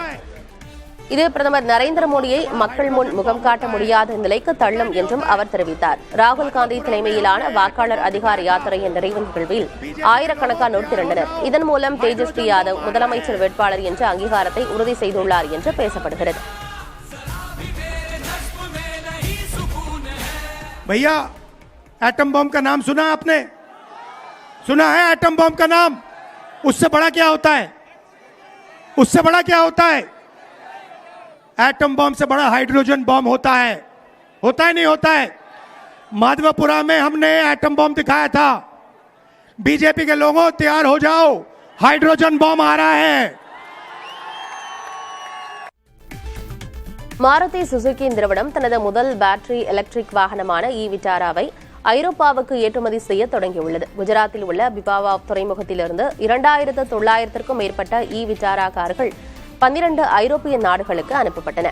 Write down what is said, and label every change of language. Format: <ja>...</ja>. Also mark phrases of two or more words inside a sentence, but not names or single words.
<ta>இது பிரதமர் நரேந்திர மோடியை மக்கள் முன் முகம் காட்ட முடியாத நிலைக்கு தள்ளும் என்றும் அவர் தெரிவித்தார். ராகுல் காந்தி தலைமையிலான வாக்காளர் அதிகார யாத்திரையின் நிறைவு நிகழ்வில் ஆயிரக்கணக்கானோர் திரண்டனர். இதன் மூலம் தேஜஸ்வி யாதவ் முதலமைச்சர் வேட்பாளர் என்ற அங்கீகாரத்தை உறுதி செய்துள்ளார் என்று பேசப்படுகிறது.</ta> <hi>भैया</hi> <en>atom bomb</en> <hi>का नाम सुना आपने? सुना है</hi> <en>atom bomb</en> <hi>का नाम? उससे बड़ा क्या होता है? उससे बड़ा क्या होता है?</hi> <en>atom bomb</en> <hi>से बड़ा</hi> <en>hydrogen bomb</en> <hi>होता है नहीं होता है? माधवपुरा में हमने</hi> <en>atom bomb</en> <hi>दिखाया था. बीजेपी के लोगों तैयार हो जाओ,</hi> <en>hydrogen bomb</en> <hi>आ रहा है.</hi> <ta>மாருதி சுசுகி நிறுவனம் தனது முதல்</ta> <en>battery electric</en> <ta>வாகனமான இ விட்டாராவை ஐரோப்பாவுக்கு ஏற்றுமதி செய்ய தொடங்கியுள்ளது. குஜராத்தில் உள்ள பிபாவா துறைமுகத்திலிருந்து 2900க்கும் மேற்பட்ட விட்டாரா கார்கள் 12 ஐரோப்பிய நாடுகளுக்கு அனுப்பப்பட்டன.</ta>